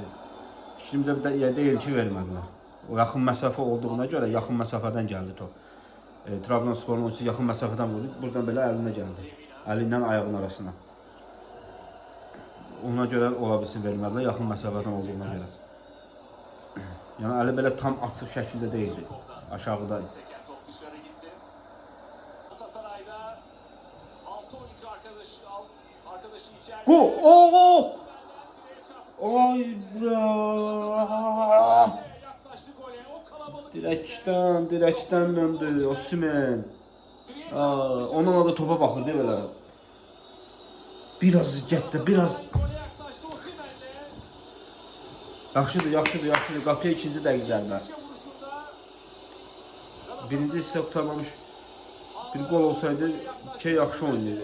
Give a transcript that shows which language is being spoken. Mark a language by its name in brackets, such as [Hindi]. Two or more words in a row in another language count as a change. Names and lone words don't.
[Azerbaijani] Fikrimcə deyil ki, vermədilər. O yaxın məsafə olduğuna görə yaxın məsafədən gəldi top. Trabzonsporun oyuncusu yaxın məsafədən vurdu, buradan belə əlinə gəldi. Əli ilə ayağının arasına. Ona görə ola bilsin vermədilər, yaxın məsafədən olduğuna görə. Yəni əli belə tam açıq şəkildə deyildi. Aşağıda. [Turkish] Seken top dışarı gitti. Galatasaray'da 6 oyuncu arkadaşı içeride. Go! Oo! Osimhen'den direğe çarptı. Ay! Yaklaştı gole. O kalabalık [Azerbaijani] Direkdən döndü Osimhen. Onunla da topa baxırdı belə. Biraz getdi, biraz. [Turkish] gole yaklaştı Osimhen'le. [Azerbaijani] Yaxşıdır. Qapıya ikinci dəqiqə zərbə. [Turkish] Köşe vuruşunda [Azerbaijani] Birinci hissə qurtarmamış bir gol olsaydı yaxşı oynayır.